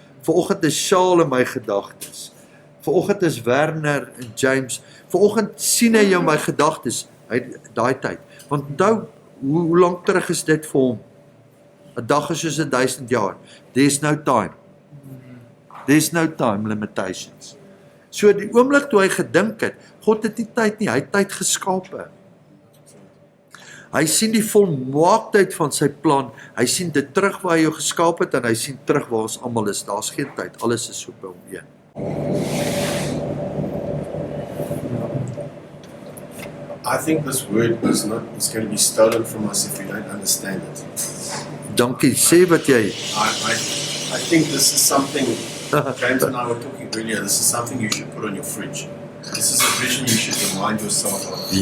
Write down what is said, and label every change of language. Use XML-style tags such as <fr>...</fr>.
<af>Vanoggend is Shaal in my gedagtes. Vanoggend is Werner en James. Vanoggend sien hy jou my gedagtes, daai tyd. Want onthou, hoe lank terug is dit vir hom? 'n dag is soos 1000 jaar.</af> <en>There's no time. There's no time limitations.</en> <af>So die oomblik toe hy gedink het, God het nie tyd nie, hy het tyd geskape. Hy sien die volmaaktheid van sy plan, hy sien dit terug waar hy jou geskaap het, en hy sien terug waar ons almal is, daar's geen tyd, alles is so by hom een.</af> <en>I think this word is going to be stolen from us if we don't understand it.</en> <af>Dankie, sê wat jy,</af> <en>I think this is something, James and I were talking earlier, this is something you should put on your fridge. This is a vision you should remind yourself of,</en>